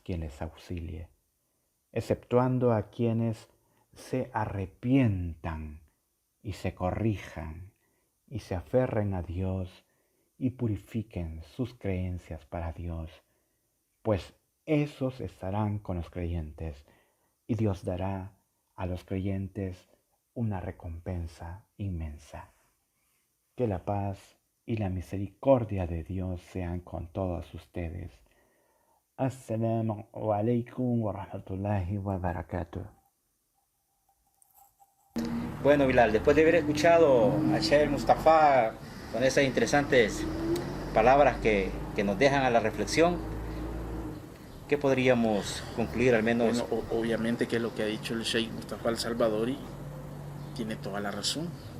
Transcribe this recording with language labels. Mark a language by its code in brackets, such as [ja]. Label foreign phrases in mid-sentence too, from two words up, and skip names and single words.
[es] quien les auxilie, exceptuando a quienes se arrepientan y se corrijan y se aferren a Dios y purifiquen sus creencias para Dios, pues esos estarán con los creyentes, y Dios dará a los creyentes una recompensa inmensa. Que la paz y la misericordia de Dios sean con todos ustedes. [ar] السلام عليكم ورحمة الله وبركاته. [es] Bueno, Bilal, después de haber escuchado a Sheikh Mustafa con esas interesantes palabras que nos dejan a la reflexión, ¿qué podríamos concluir al menos? Bueno, obviamente que lo que ha dicho el Sheikh Mustafa al-Salvadori tiene toda la razón.